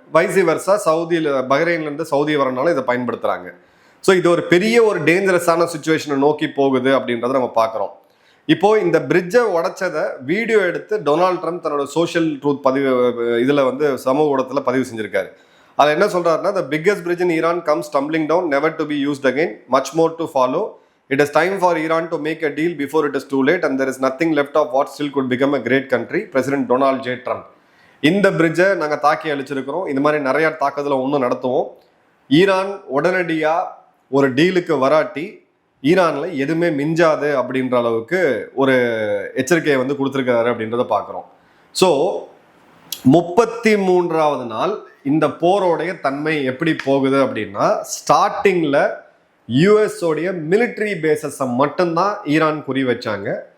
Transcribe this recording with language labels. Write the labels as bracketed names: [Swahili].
[Tamil] வைசி வர்ஸா சவுதியில் பஹ்ரைன்லேருந்து சவுதி வரனாலும் இதை பயன்படுத்துகிறாங்க. ஸோ இது ஒரு பெரிய ஒரு டேஞ்சரஸான சுச்சுவேஷனை நோக்கி போகுது அப்படின்றத நம்ம பார்க்குறோம். இப்போ இந்த பிரிட்ஜை உடைச்சதை வீடியோ எடுத்து டொனால்ட் ட்ரம்ப் தன்னோட சோஷியல் ட்ரூத் பதிவு இதில் வந்து சமூக ஊடகத்தில் பதிவு செஞ்சிருக்காரு. அதில் என்ன சொல்றாருன்னா, [English] the biggest bridge in Iran comes tumbling down, never to be used again, much more to follow. It is time for Iran to make a deal before it is too late and there is nothing left of what still could become a great country. President Donald J. Trump. [Tamil] இந்த பிரிட்ஜை நாங்கள் தாக்கி அழிச்சிருக்கிறோம். இந்த மாதிரி நிறைய தாக்குதலை ஒன்றும் நடத்துவோம். Iran உடனடியாக ஒரு டீலுக்கு வராட்டி ஈரானில் எதுவுமே மிஞ்சாது அப்படின்ற அளவுக்கு ஒரு எச்சரிக்கையை வந்து கொடுத்துருக்காரு அப்படின்றத பார்க்குறோம். ஸோ 33வது நாள் இந்த போரோடைய தன்மை எப்படி போகுது அப்படின்னா, ஸ்டார்டிங்கில் யூஎஸோடைய மிலிட்ரி பேசஸை மட்டும்தான் ஈரான் குறி வச்சாங்க.